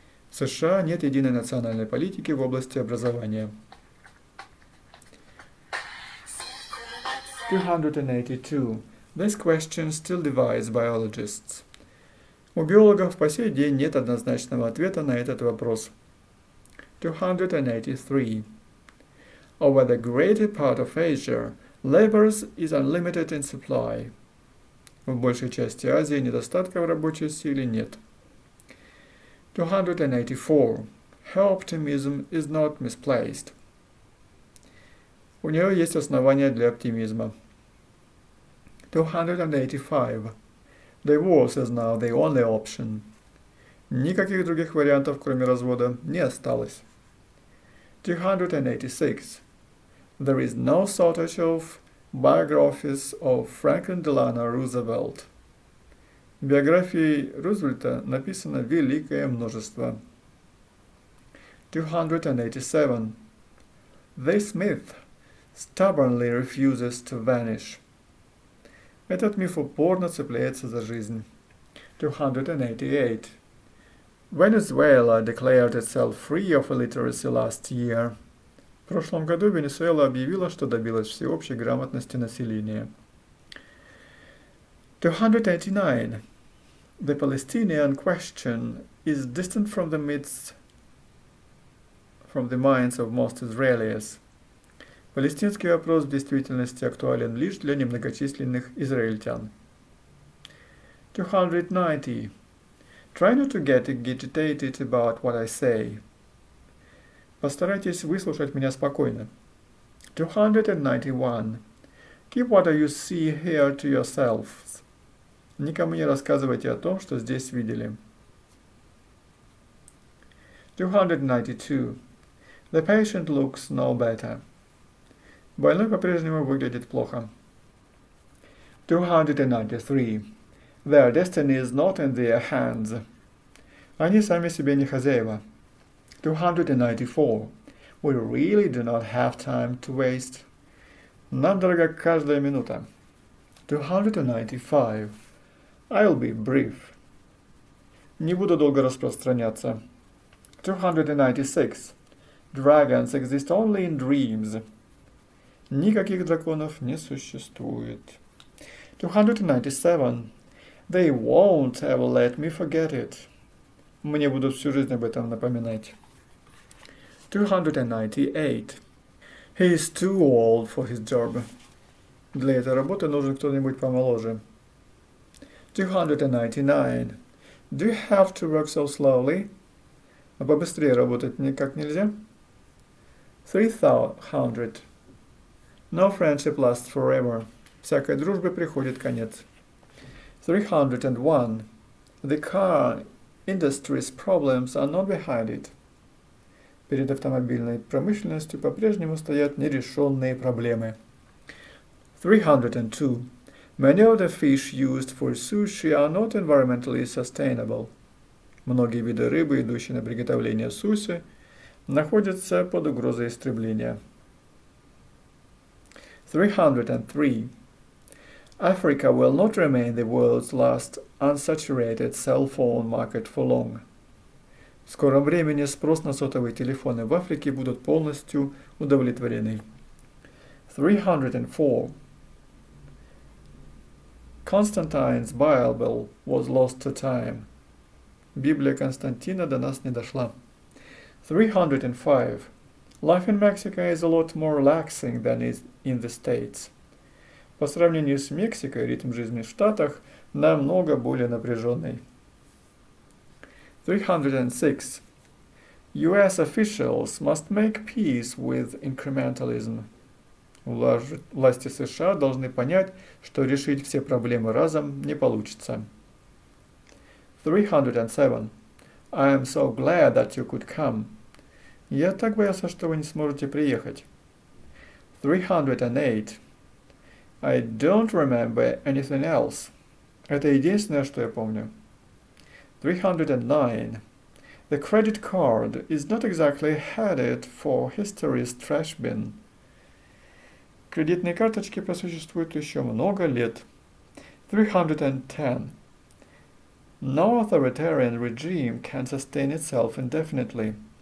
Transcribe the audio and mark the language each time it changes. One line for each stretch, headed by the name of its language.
Russian: В США нет единой национальной политики в области образования.
English: 282. This question still divides biologists.
Russian: У биологов по сей день нет однозначного ответа на этот вопрос.
English: 283. Over the greater part of Asia, labor is unlimited in supply.
Russian: В большей части Азии недостатка в рабочей силе нет.
English: 284. Her optimism is not misplaced.
Russian: У нее есть основания для оптимизма.
English: 285. Divorce is now the only option.
Russian: Никаких других вариантов, кроме развода, не осталось.
English: 286. There is no shortage of biographies of Franklin Delano Roosevelt.
Russian: Биографий Рузвельта написано великое множество.
English: 287. This myth stubbornly refuses to vanish.
Russian: Этот миф упорно цепляется за жизнь.
English: 288. Venezuela declared itself free of illiteracy last year.
Russian: В прошлом году Венесуэла объявила, что добилась всеобщей грамотности населения.
English: 289. The Palestinian question is distant from the minds of most Israelis.
Russian: Палестинский вопрос в действительности актуален лишь для немногочисленных израильтян.
English: 290. Try not to get agitated about what I say.
Russian: Постарайтесь выслушать меня спокойно.
English: 291. Keep what you see here to yourselves.
Russian: Никому не рассказывайте о том, что здесь видели.
English: 292. The patient looks no better.
Russian: Больной по-прежнему выглядит плохо.
English: 293. Their destiny is not in their hands.
Russian: Они сами себе не хозяева.
English: 294. We really do not have time to waste.
Russian: Нам дорога каждая минута.
English: 295. I'll be brief.
Russian: Не буду долго распространяться.
English: 296. Dragons exist only in dreams.
Russian: Никаких драконов не существует.
English: 297. They won't ever let me forget it.
Russian: Мне будут всю жизнь об этом напоминать.
English: 298. He is too old for his job.
Russian: Для этой работы нужен кто-нибудь помоложе.
English: 299. Do you have to work so slowly?
Russian: А побыстрее работать никак нельзя?
English: 300. No friendship lasts forever.
Russian: Всякой дружбе приходит конец.
English: 301. The car industry's problems are not behind it.
Russian: Перед автомобильной промышленностью по-прежнему стоят нерешенные проблемы.
English: 302. Many of the fish used for sushi are not environmentally sustainable.
Russian: Многие виды рыбы, идущие на приготовление суси, находятся под угрозой истребления.
English: 303. Africa will not remain the world's last unsaturated cell phone market for long.
Russian: В скором времени спрос на сотовые телефоны в Африке будут полностью удовлетворены.
English: 304. Constantine's Bible was lost to time.
Russian: Библия Константина до нас не дошла.
English: 305. Life in Mexico is a lot more relaxing than is in the States.
Russian: По сравнению с Мексикой, ритм жизни в Штатах намного более напряженный.
English: 306. US officials must make peace with incrementalism.
Russian: Власти США должны понять, что решить все проблемы разом не получится.
English: 307. I am so glad that you could come.
Russian: Я так боялся, что вы не сможете приехать.
English: 308. I don't remember anything else.
Russian: Это единственное, что я помню.
English: 309. The credit card is not exactly headed for history's trash bin.
Russian: Кредитные карточки просуществуют еще много лет.
English: 310. No authoritarian regime can sustain itself indefinitely.